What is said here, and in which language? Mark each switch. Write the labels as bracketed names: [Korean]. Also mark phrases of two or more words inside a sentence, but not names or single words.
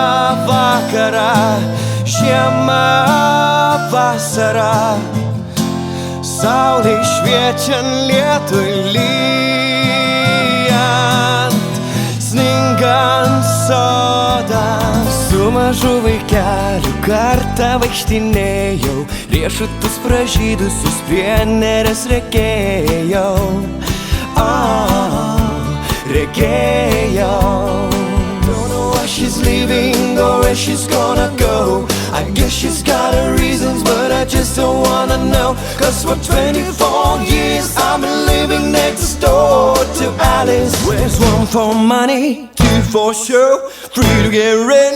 [Lithuanian] vakarą, žiema vasara, saulė šviečiant lietui lyjant, sningant sodą. Su mažu vaikeliu kartą vaikštinėjau, riešutus pražydusius prie neries regėjau. Regėjau. [English] Don't know why she's leaving or where she's gonna go. I guess she's got her reasons, but I just don't wanna know. Cause for 24 years I've been living next door to Alice. Where's one for money, two for show, three to get rid.